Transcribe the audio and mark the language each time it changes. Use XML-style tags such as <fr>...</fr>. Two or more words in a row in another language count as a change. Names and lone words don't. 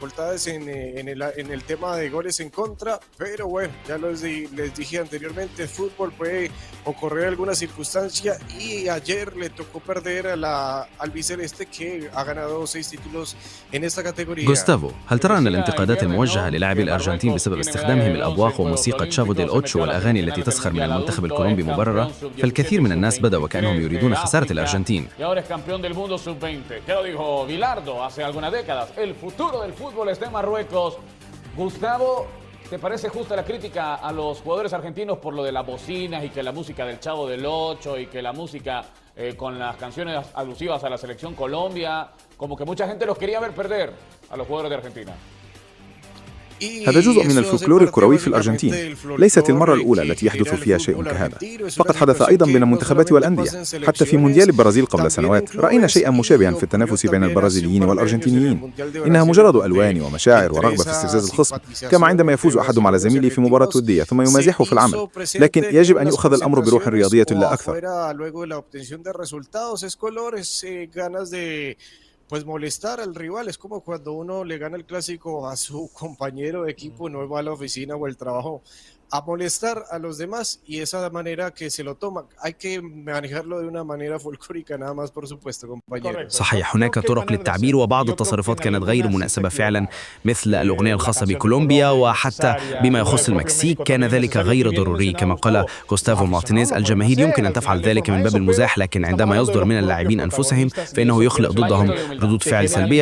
<ar>غوستافو، هل ترى أن الانتقادات الموجهة للاعبي الأرجنتين بسبب استخدامهم الأبواق وموسيقى تشافو ديل أوتشو والأغاني التي تسخر من المنتخب الكولومبي مبررة؟ فالكثير من الناس بدأ وكأنهم يريدون خسارة الأرجنتين.</ar> <es>¿Te parece justa la crítica a los jugadores argentinos por lo de las bocinas y que la música del Chavo del Ocho y que la música con las canciones alusivas a la selección Colombia, como que mucha gente los quería ver perder a los jugadores de Argentina?</es> <ar>هذا جزء من الفولكلور الكروي في الأرجنتين. ليست المرة الأولى التي يحدث فيها شيء كهذا، فقد حدث أيضا بين المنتخبات والأندية. حتى في مونديال البرازيل قبل سنوات رأينا شيئا مشابها في التنافس بين البرازيليين والأرجنتينيين. إنها مجرد ألوان ومشاعر ورغبة في استفزاز الخصم، كما عندما يفوز أحدهم على زميله في مباراة ودية ثم يمازحه في العمل. لكن يجب أن يؤخذ الأمر بروح رياضية لا أكثر.</ar> <es>Pues molestar al rival es como cuando uno le gana el clásico a su compañero de equipo, no va a la oficina o el trabajo a molestar a los demás, y esa manera que se lo toma hay que manejarlo de una manera folclórica nada más, por supuesto, compañero.</es> <ar>صحيح، هناك طرق للتعبير وبعض التصرفات كانت غير مناسبة فعلا، مثل الأغنية الخاصة بكولومبيا، وحتى بما يخص المكسيك كان ذلك غير ضروري. كما قال غوستافو مارتينيز، الجماهير يمكن أن تفعل ذلك من باب المزاح، لكن عندما يصدر من اللاعبين أنفسهم فإنه يخلق ضدهم ردود فعل سلبية.</ar>